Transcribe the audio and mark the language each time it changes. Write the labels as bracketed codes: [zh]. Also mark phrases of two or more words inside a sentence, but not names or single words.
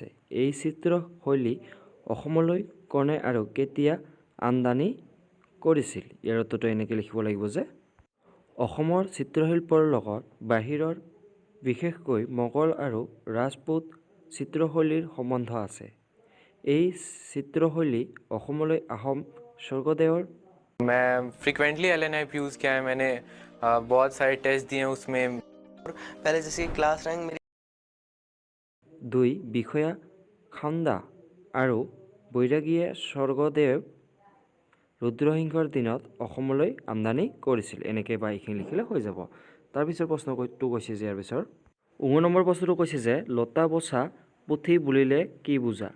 [as] এই চিত্ৰশৈলী অসমলৈ কোনে আৰু কেতিয়া আমদানি কৰিছিল? ইয়াৰ উত্তৰটো এনেকৈ লিখিব লাগিব যে অসমৰ চিত্ৰশিল্পৰ লগত বাহিৰৰ বিশেষকৈ মোগল আৰু ৰাজপুত চিত্ৰশৈলীৰ সম্বন্ধ আছে। এই চিত্ৰশৈলী অসমলৈ আহোম স্বৰ্গদেউৰ [hi] मैं फ्रिक्वेंटली LNIP यूज़ किया है मैंने, बहुत सारे टेस्ट दिए हैं उसमें। पहले जैसे क्लास रैंक मेरी [as] 2 বিষয়া খান্দা আৰু বৈৰাগীয়ে স্বৰ্গদেৱ ৰুদ্ৰসিংহৰ দিনত অসমলৈ আমদানি কৰিছিল, এনেকৈ বা এইখিনি লিখিলে হৈ যাব। তাৰপিছৰ প্ৰশ্নটো কৈছে যে ইয়াৰ পিছৰ নম্বৰ প্ৰশ্নটো কৈছে যে লতা বচা পুথি বুলিলে কি বুজা?